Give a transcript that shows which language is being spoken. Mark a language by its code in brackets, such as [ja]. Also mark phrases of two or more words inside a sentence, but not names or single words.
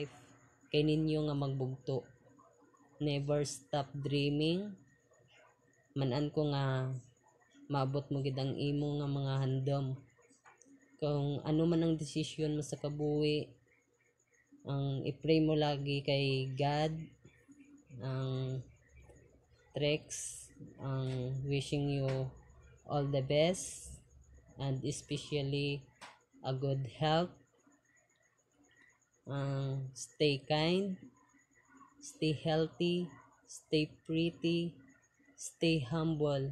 [hil] Kay ninyo nga magbugto. [en] Never stop dreaming. [hil] Manan ko nga maabot mo gid ang imo nga mga handom. Kung ano man ang desisyon mo sa kabuhi, ang i-pray mo lagi kay God, ang Trix, ang [en] wishing you all the best, and especially a good health. Stay kind, stay healthy, stay pretty, stay humble.